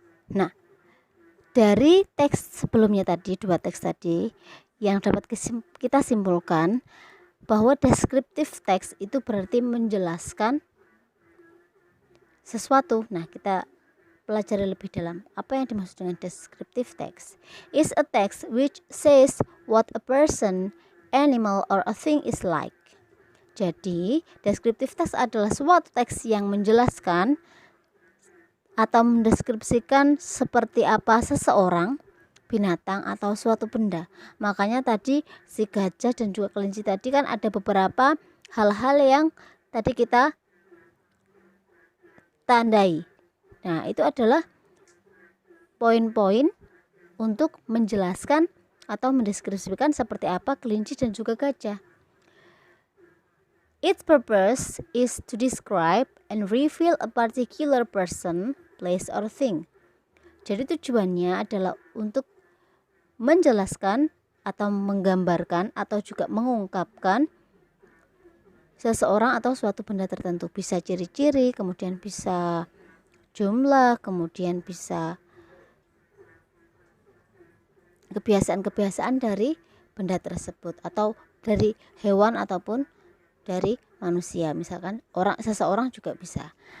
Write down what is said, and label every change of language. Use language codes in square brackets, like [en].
[id] Nah, dari teks sebelumnya tadi, dua teks tadi, yang dapat kita simpulkan bahwa descriptive text itu berarti menjelaskan sesuatu. Nah, kita pelajari lebih dalam apa yang dimaksud dengan descriptive text. [en] Is a text which says what a person, animal, or a thing is like. [id] Jadi, descriptive text adalah suatu teks yang menjelaskan atau mendeskripsikan seperti apa seseorang, binatang, atau suatu benda. Makanya tadi si gajah dan juga kelinci tadi kan ada beberapa hal-hal yang tadi kita tandai. Nah, itu adalah poin-poin untuk menjelaskan atau mendeskripsikan seperti apa kelinci dan juga gajah. [en] Its purpose is to describe and reveal a particular person, place, or thing. [id] Jadi tujuannya adalah untuk menjelaskan atau menggambarkan atau juga mengungkapkan seseorang atau suatu benda tertentu. Bisa ciri-ciri, kemudian bisa jumlah, kemudian bisa kebiasaan-kebiasaan dari benda tersebut atau dari hewan ataupun dari manusia, misalkan seseorang juga bisa.